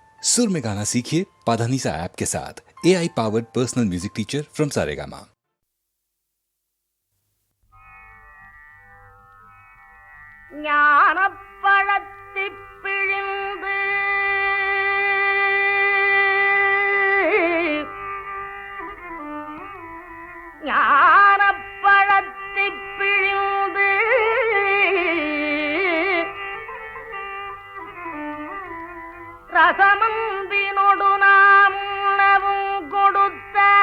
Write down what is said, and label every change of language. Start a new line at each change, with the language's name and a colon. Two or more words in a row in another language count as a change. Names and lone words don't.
Hindi: सुर में गाना सीखिए पाधानीसा ऐप के साथ।
English: AI powered personal music teacher from Saregama.
Tamil: ஞானப்பழத்தி பிழிந்து ஞானப்பழத்தி பிழிந்து ரசமந்தினொடு நாம் உணவும் கொடுத்த